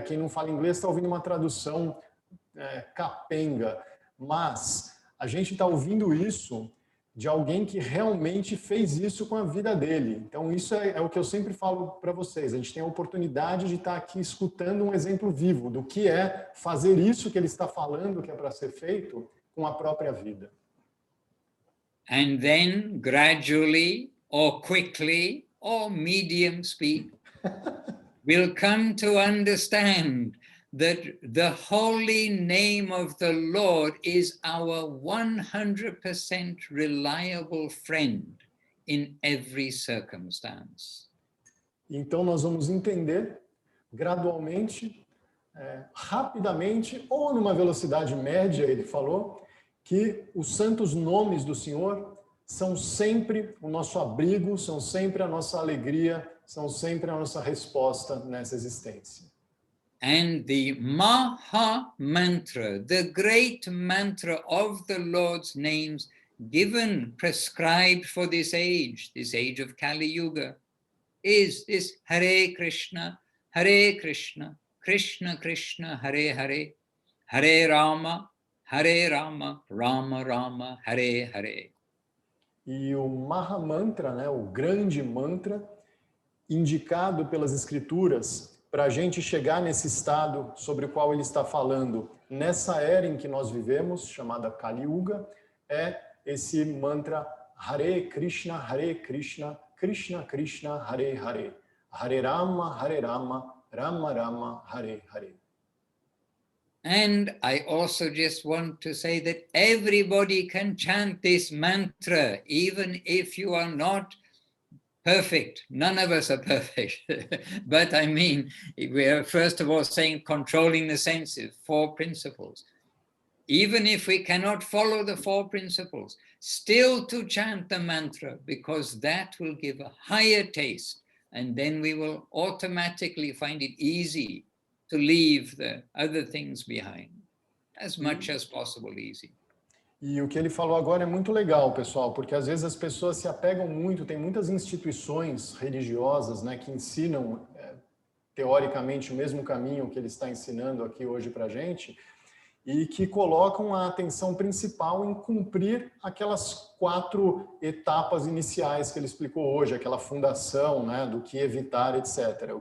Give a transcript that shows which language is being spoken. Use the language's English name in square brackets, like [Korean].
[Portuguese] Quem não fala inglês está ouvindo uma tradução capenga, mas a gente está ouvindo isso de alguém que realmente fez isso com a vida dele. Então, isso é o que eu sempre falo para vocês. A gente tem a oportunidade de estar aqui escutando um exemplo vivo do que é fazer isso que ele está falando, que é para ser feito, com a própria vida. [English] And then, gradually, or quickly, or medium speed, we'll come to understand that the holy name of the Lord is our 100% reliable friend in every circumstance. [Portuguese] Então nós vamos entender gradualmente, rapidamente, ou numa velocidade média, ele falou, que os santos nomes do Senhor são sempre o nosso abrigo, são sempre a nossa alegria, são sempre a nossa resposta nessa existência. [English] And the Maha Mantra, the great mantra of the Lord's names, given, prescribed for this age of Kali Yuga, is this Hare Krishna, Krishna Krishna, Hare Hare, Hare Rama, Rama Rama, Hare Hare. [Portuguese] E o Maha Mantra, né, o grande mantra, indicado pelas escrituras para a gente chegar nesse estado sobre o qual ele está falando, nessa era em que nós vivemos, chamada Kali Yuga, é esse mantra Hare Krishna, Krishna Krishna, Hare Hare, Hare Rama, Rama Rama, Hare Hare. [English] And I also just want to say that everybody can chant this mantra, even if you are not perfect. None of us are perfect. But I mean, we are first of all saying controlling the senses, 4 principles. Even if we cannot follow the 4 principles, still to chant the mantra, because that will give a higher taste, and then we will automatically find it easy to leave the other things behind, as much as possible easy. [Portuguese] E o que ele falou agora é muito legal, pessoal, porque às vezes as pessoas se apegam muito, tem muitas instituições religiosas, né, que ensinam teoricamente o mesmo caminho que ele está ensinando aqui hoje para a gente, e que colocam a atenção principal em cumprir aquelas 4 etapas iniciais que ele explicou hoje, aquela fundação, né, do que evitar, etc.